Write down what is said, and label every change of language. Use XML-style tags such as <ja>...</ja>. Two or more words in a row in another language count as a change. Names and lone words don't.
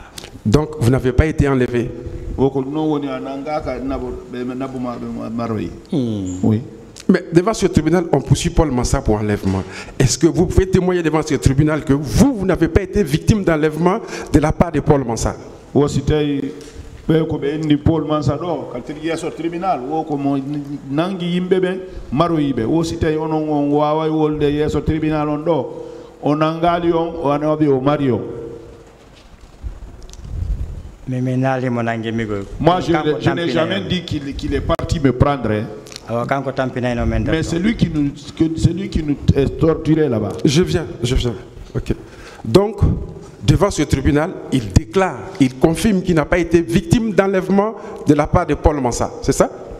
<fr>Donc vous n'avez pas été enlevé. Oui. Mais devant ce tribunal, on poursuit Paul Mansa pour enlèvement. Est-ce que vous pouvez témoigner devant ce tribunal que vous n'avez pas été victime d'enlèvement de la part de Paul Mansa?</fr> <ff>be ko be indi Paul Mansa do ka yeso tribunal wo ko mo nangi yimbe be maro yibe wo sitay onon on wawa wolde yeso tribunal on do on nangali on o anobi o mario.</ff> <fr>Moi je n'ai jamais dit qu'il est parti me prendre, mais c'est lui qui nous torturait là-bas. Je viens. Ok. Donc, devant ce tribunal, il déclare, il confirme qu'il n'a pas été victime d'enlèvement de la part de Paul Mansa, c'est ça?</fr>